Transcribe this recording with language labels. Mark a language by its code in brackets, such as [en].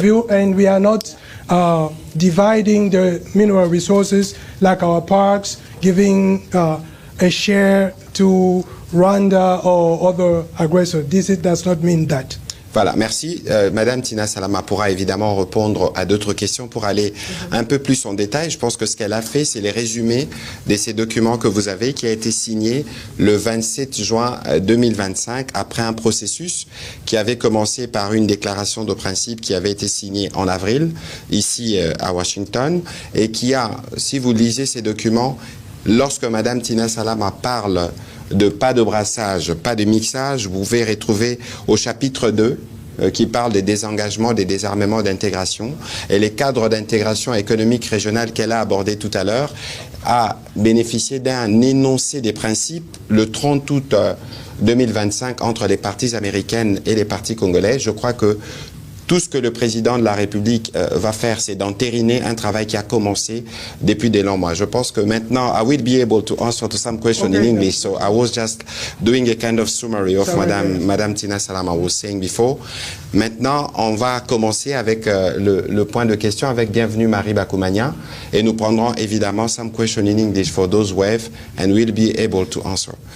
[en] And we are not dividing the mineral resources like our parks, giving a share to Rwanda or other aggressors. This does not mean that. [fr] Voilà, merci. Madame Tina Salama pourra évidemment répondre à d'autres questions pour aller un peu plus en détail. Je pense que ce qu'elle a fait, c'est les résumés de ces documents que vous avez, qui a été signé le 27 juin 2025, après un processus qui avait commencé par une déclaration de principe qui avait été signée en avril, ici à Washington, et qui a, si vous lisez ces documents, lorsque Madame Tina Salama parle de pas de brassage, pas de mixage, vous pouvez retrouver au chapitre 2 qui parle des désengagements, des désarmements d'intégration, et les cadres d'intégration économique régionale qu'elle a abordé tout à l'heure a bénéficié d'un énoncé des principes le 30 août 2025 entre les parties américaines et les parties congolaises. Je crois que tout ce que le président de la République va faire, c'est d'entériner un travail qui a commencé depuis des longs mois. Je pense que maintenant, [en] I will be able to answer to some question in English. So I was just doing a kind of summary of Madame Tina Salama was saying before. [fr] Maintenant, on va commencer avec le point de question avec Bienvenue Marie Bakoumania. Et nous prendrons évidemment [en] some question in English for those who have and we'll be able to answer.